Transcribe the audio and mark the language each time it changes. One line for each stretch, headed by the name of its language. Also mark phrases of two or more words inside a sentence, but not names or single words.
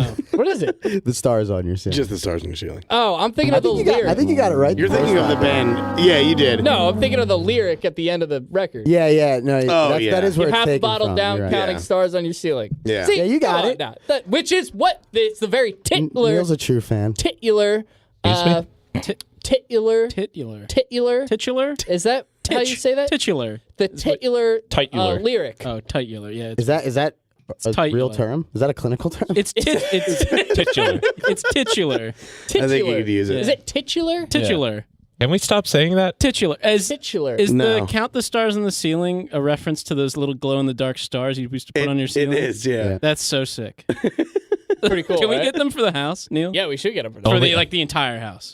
English: What is it? The stars on your ceiling. just the stars in your ceiling. Oh, I'm thinking of the lyric. I think you got it right. You're the first thinking of the time. band. Yeah, you did. No, I'm thinking of the lyric at the end of the record. Yeah, no, yeah. that is where You it's half taken bottled from. down, You're right. counting Yeah. stars on your ceiling. Yeah. See, Yeah, you got come on it. now. Which is what it's the very titular, Neil's a true fan. titular, titular, Titular. titular. Titular? Is that how you say that? Titular. The titular Titular. lyric. Oh, titular. Yeah. It's, Is that a tight, real like- term? Is that a clinical term? it's Titular. It's titular. Titular. I think you could use it. Is it titular? Titular. Can we stop saying that? Titular. Titular. Is No. the count the stars in the ceiling a reference to those little glow in the dark stars you used to put on your It ceiling? is, yeah. That's so sick. pretty cool. Can we right? get them for the house, Neil? Yeah, we should get them for For the. the entire house.